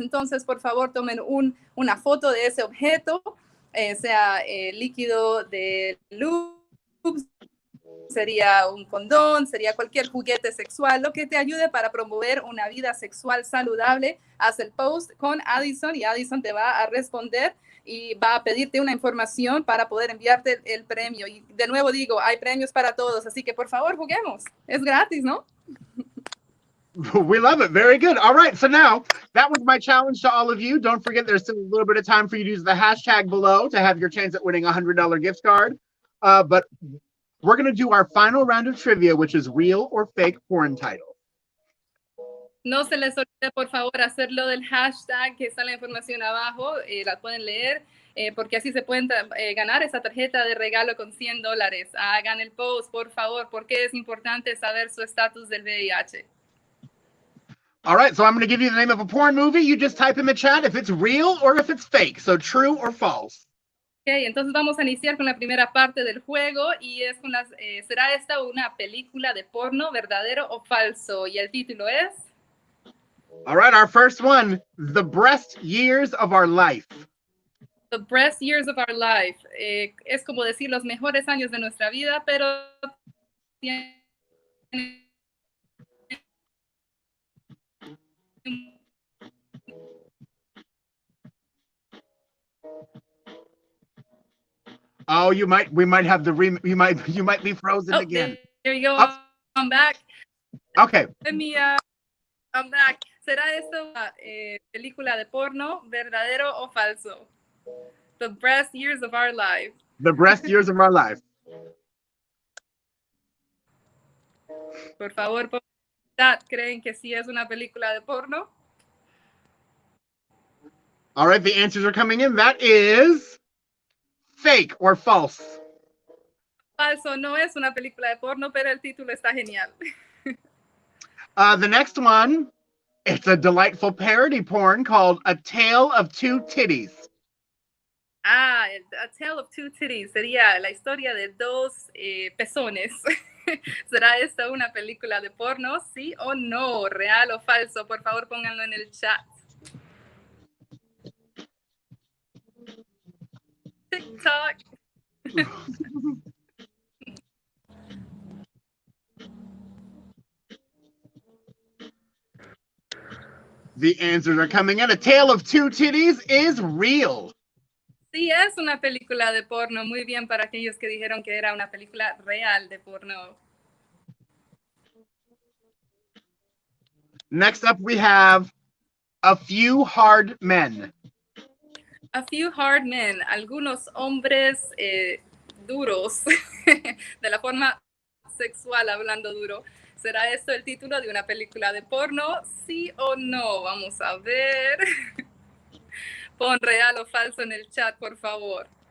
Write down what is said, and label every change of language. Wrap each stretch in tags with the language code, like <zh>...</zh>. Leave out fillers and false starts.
<es>Entonces, por favor, tomen una foto de ese objeto, sea líquido de luz, sería un condón, sería cualquier juguete sexual, lo que te ayude para promover una vida sexual saludable. Haz el post con Addison y Addison te va a responder y va a pedirte una información para poder enviarte el premio. Y de nuevo digo, hay premios para todos, así que por favor juguemos. Es gratis, ¿no?</es> <en>We love it. Very good. All right. So now that was my challenge to all of you. Don't forget there's still a little bit of time for you to use the hashtag below to have your chance at winning a $100 gift card. But we're going to do our final round of trivia, which is real or fake porn title.</en> <es>No se les olvide, por favor, hacerlo del hashtag, que está la información abajo, la pueden leer, porque así se pueden ganar esa tarjeta de regalo con $100. Hagan el post, por favor, porque es importante saber su estatus del VIH.</es> <en>All right, so I'm going to give you the name of a porn movie. You just type in the chat if it's real or if it's fake. So true or false.</en> <es>Ok, entonces vamos a iniciar con la primera parte del juego y es con las, ¿será esta una película de porno verdadero o falso? Y el título es...</es> <en>All right, our first one, The Breast Years of Our Life. The Breast Years of Our Life.</en> <es>Es como decir los mejores años de nuestra vida, pero tiene...</es> <en>Oh, we might have you might be frozen again. There you go. Oh. I'm back. Okay. Let me, I'm back.</en> <es>¿Será esto una película de porno, verdadero o falso?</es> <en>The Breast Years of Our Life. The Breast Years of Our Life.</en> <es>Por favor, ¿creen que sí es una película de porno?</es> <en>All right, the answers are coming in. That is fake or false.</en> <es>Falso, no es una película de porno, pero el título está genial.</es> <en>The next one, it's a delightful parody porn called A Tale of Two Titties.</en> <es>A Tale of Two Titties sería la historia de dos pezones. ¿Será esta una película de porno? ¿Sí o no? ¿Real o falso? Por favor, pónganlo en el chat. TikTok.</es> <en>The answers are coming in. A Tale of Two Titties is real.</en> <es>Sí, es una película de porno. Muy bien para aquellos que dijeron que era una película real de porno.</es> <en>Next up, we have A Few Hard Men. A Few Hard Men.</en> <es>Algunos hombres duros, de la forma sexual hablando duro. ¿Será esto el título de una película de porno? ¿Sí o no? Vamos a ver. Pon real o falso en el chat, por favor.</es>